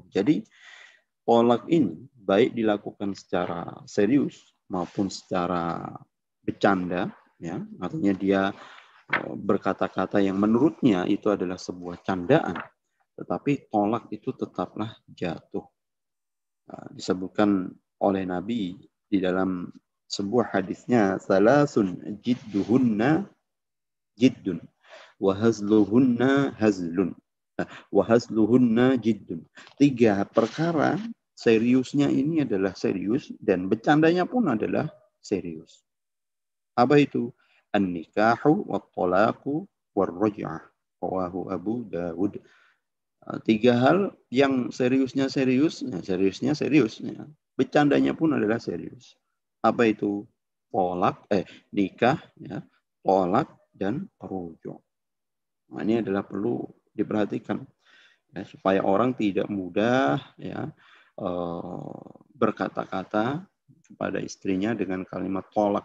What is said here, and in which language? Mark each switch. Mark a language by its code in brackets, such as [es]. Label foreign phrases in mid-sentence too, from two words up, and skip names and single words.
[id] Jadi tolak ini baik dilakukan secara serius maupun secara bercanda, ya, artinya dia berkata-kata yang menurutnya itu adalah sebuah candaan, tetapi tolak itu tetaplah jatuh. Disebutkan oleh Nabi di dalam sebuah hadisnya, [ar] ثلاث جدهن جد وهزلهن هزل وهزلهن جد. [id] 3 perkara seriusnya ini adalah serius dan bercandanya pun adalah serius. Apa itu? [ar] النكاح والطلاق والرجعة. رواه أبو داود. [id] 3 hal yang seriusnya serius, ya, seriusnya serius. Ya. Bercandanya pun adalah serius. Apa itu? Nikah, ya, tolak, dan rujuk. Nah, ini adalah perlu diperhatikan ya, supaya orang tidak mudah ya berkata-kata kepada istrinya dengan kalimat tolak.